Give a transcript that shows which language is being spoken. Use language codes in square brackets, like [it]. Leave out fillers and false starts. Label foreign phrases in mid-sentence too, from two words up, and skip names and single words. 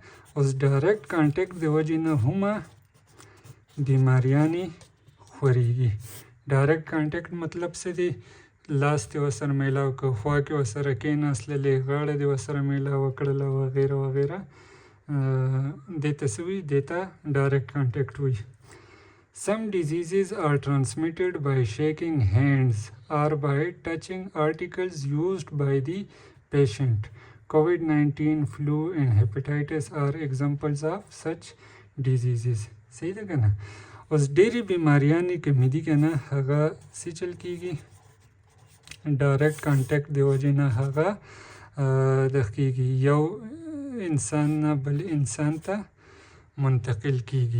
[ps] اوس [en] direct contact [ps] د وجې نه هم بیماریانې خورېږي. [en] direct contact [ps] مطلب څه دی؟ لاس دې ورسره میلاو که، خوا کې ورسره کېناستللې، غاړه دې ورسره میلاوه کړله وغیره وغیره، دې ته څه وایي؟ دې ته [en] direct contact [ps] وایي. [en] Some diseases are transmitted by shaking hands or by touching articles used by the patient. COVID-19, flu and hepatitis are examples of such diseases. [ps] صحیح ده که نه؟ اوس ډېرې بیماریانې کومې دي که نه هغه څه چل کېږي؟ [en] direct contact [ps] د وجې نه هغه دغه کېږي، یو انسان نه بل انسان ته منتقل کېږي.